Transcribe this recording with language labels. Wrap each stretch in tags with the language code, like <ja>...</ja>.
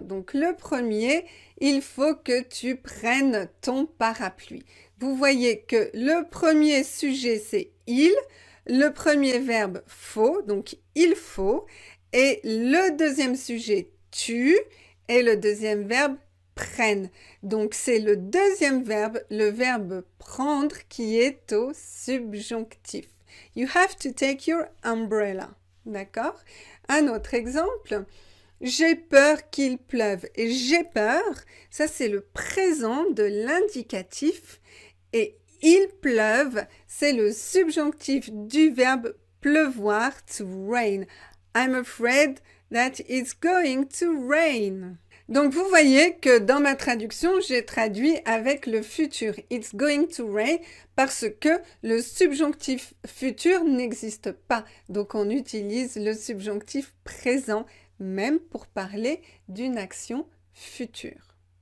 <fr>Donc, le premier, il faut que tu prennes ton parapluie. Vous voyez que le premier sujet, c'est « il », le premier verbe faut, donc il faut, et le deuxième sujet tu, et le deuxième verbe prenne. Donc c'est le deuxième verbe, le verbe prendre, qui est au subjonctif.</fr> <en>You have to take your umbrella.</en> <fr>D'accord? Un autre exemple. J'ai peur qu'il pleuve. Et j'ai peur, ça c'est le présent de l'indicatif. Et il pleuve, c'est le subjonctif du verbe pleuvoir,</fr> <en>to rain. I'm afraid that it's going to rain.</en> <fr>Donc vous voyez que dans ma traduction, j'ai traduit avec le futur.</fr> <en>It's going to rain</en> <fr>parce que le subjonctif futur n'existe pas. Donc on utilise le subjonctif présent même pour parler d'une action future.</fr>